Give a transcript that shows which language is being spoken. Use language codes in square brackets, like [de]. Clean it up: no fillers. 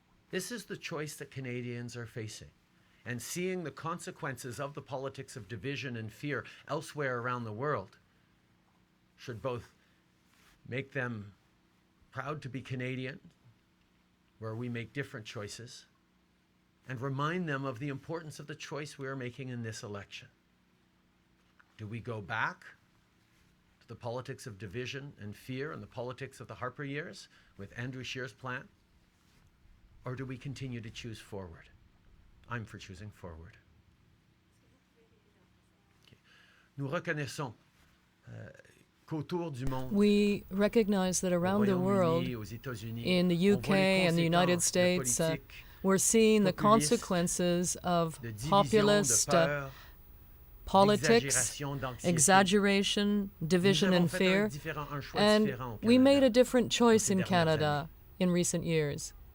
[en] This is the choice that Canadians are facing. And seeing the consequences of the politics of division and fear elsewhere around the world should both make them proud to be Canadian, where we make different choices, and remind them of the importance of the choice we are making in this election. Do we go back to the politics of division and fear and the politics of the Harper years with Andrew Scheer's plan? Or do we continue to choose forward? I'm for choosing forward. Okay. [fr] Nous reconnaissons qu'autour du monde, [en] we recognize that around the world, in the UK and the United States, we're seeing the consequences of populist politics, exaggeration, division, and fear. And we made a different choice in Canada in recent years.